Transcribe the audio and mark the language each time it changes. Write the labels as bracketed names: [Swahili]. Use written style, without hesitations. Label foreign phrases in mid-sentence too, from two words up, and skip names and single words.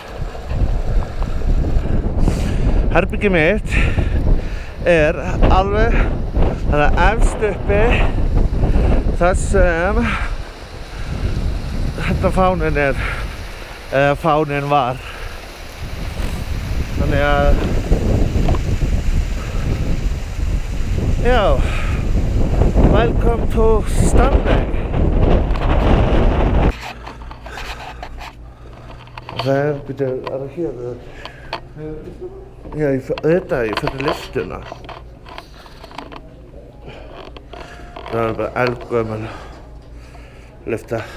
[Icelandic] Herbergið mitt alveg efst uppi þar sem þetta fáninn eða fáninn var. Þannig að já, [English] welcome to Stanley. [Icelandic] Það byrjar hér. Já, ég fyrir lyftuna. Það bara eldgömul lyfta.